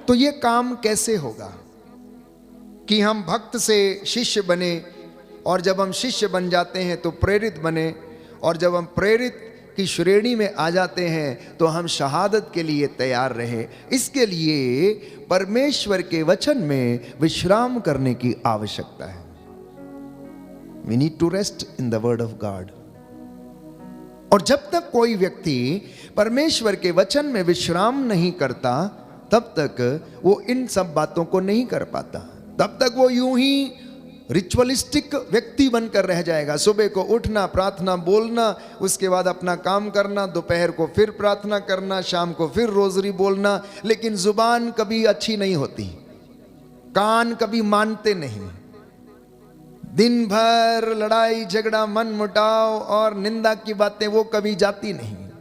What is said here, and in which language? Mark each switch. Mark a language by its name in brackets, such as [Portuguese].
[Hindi] तो ये काम कैसे होगा कि हम भक्त से शिष्य बने, और जब हम शिष्य बन जाते हैं तो प्रेरित बने, और जब हम प्रेरित की श्रेणी में आ जाते हैं तो हम शहादत के लिए तैयार रहे। इसके लिए परमेश्वर के वचन में विश्राम करने की आवश्यकता है। [English] We need to rest in the word of God। [Hindi] और जब तक कोई व्यक्ति परमेश्वर के वचन में विश्राम नहीं करता, तब तक वो इन सब बातों को नहीं कर पाता। तब तक वो यूं ही रिचुअलिस्टिक व्यक्ति बनकर रह जाएगा। सुबह को उठना, प्रार्थना बोलना, उसके बाद अपना काम करना, दोपहर को फिर प्रार्थना करना, शाम को फिर रोजरी बोलना, लेकिन जुबान कभी अच्छी नहीं होती, कान कभी मानते नहीं, दिन भर लड़ाई झगड़ा, मन मुटाव और निंदा की बातें वो कभी जाती नहीं।